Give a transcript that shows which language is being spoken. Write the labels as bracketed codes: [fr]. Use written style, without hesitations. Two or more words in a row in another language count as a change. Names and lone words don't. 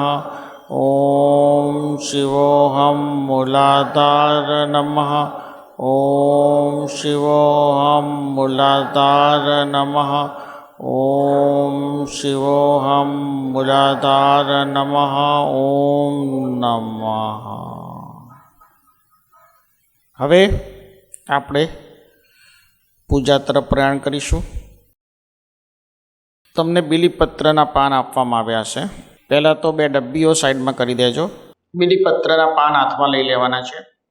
[sa] ॐ शिवोऽहं मूलाधार नमः। ॐ शिवोऽहं मूलाधार नमः। ॐ शिवोऽहं मूलाधार नमः। ॐ नमः। [gu] હવે આપણે પૂજા તરફ પ્રયાણ કરીશું. તમને બીલીપત્રના પાન આપવામાં આવ્યા છે. પહેલાં તો 2 ડબ્બીઓ સાઈડમાં કરી દેજો. બીલીપત્રના પાન હાથમાં લઈ લેવાના છે.